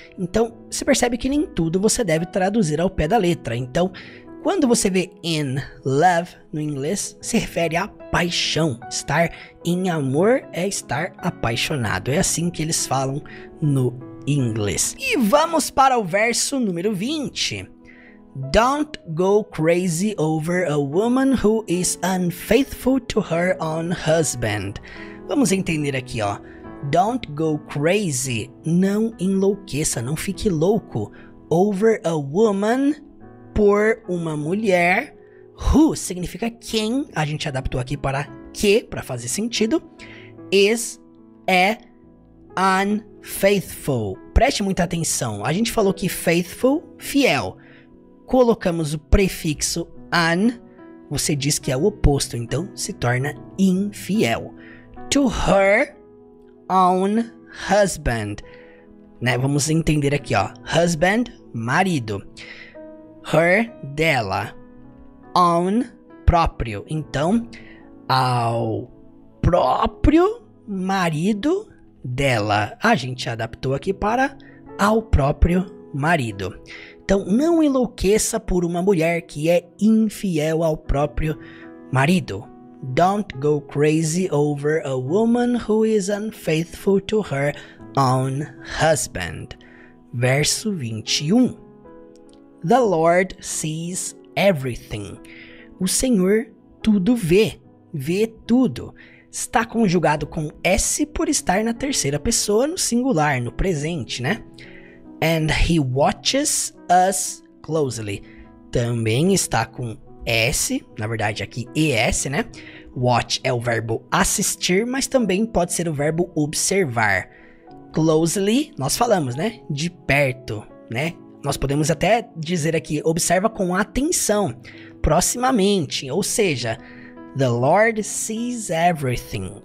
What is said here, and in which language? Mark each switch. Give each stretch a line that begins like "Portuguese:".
Portuguese: Então, você percebe que nem tudo você deve traduzir ao pé da letra. Então, quando você vê
English: in love
Portuguese: no inglês, se refere a paixão. Estar em amor é estar apaixonado. É assim que eles falam no inglês. E vamos para o verso número 20.
English: Don't go crazy over a woman who is unfaithful to her own husband.
Portuguese: Vamos entender aqui, ó.
English: Don't go crazy.
Portuguese: Não enlouqueça, não fique louco.
English: over a woman,
Portuguese: por uma mulher, who significa quem, a gente adaptou aqui para que, para fazer sentido, é unfaithful. Preste muita atenção, a gente falou que faithful, fiel, colocamos o prefixo un, você diz que é o oposto, então se torna infiel.
English: To her own husband,
Portuguese: né? Vamos entender aqui, ó. Husband, marido. Her, dela. Own, próprio. Então, ao próprio marido dela. A gente adaptou aqui para ao próprio marido. Então, não enlouqueça por uma mulher que é infiel ao próprio marido.
English: Don't go crazy over a woman who is unfaithful to her own husband.
Portuguese: Verso 21.
English: The Lord sees everything.
Portuguese: O Senhor tudo vê. Vê tudo. Está conjugado com S por estar na terceira pessoa no singular, no presente, né?
English: And he watches us closely.
Portuguese: Também está com S, na verdade aqui ES, né? Watch é o verbo assistir, mas também pode ser o verbo observar. Closely, nós falamos, né? De perto, né? Nós podemos até dizer aqui, observa com atenção, proximamente, ou seja,
English: the Lord sees everything.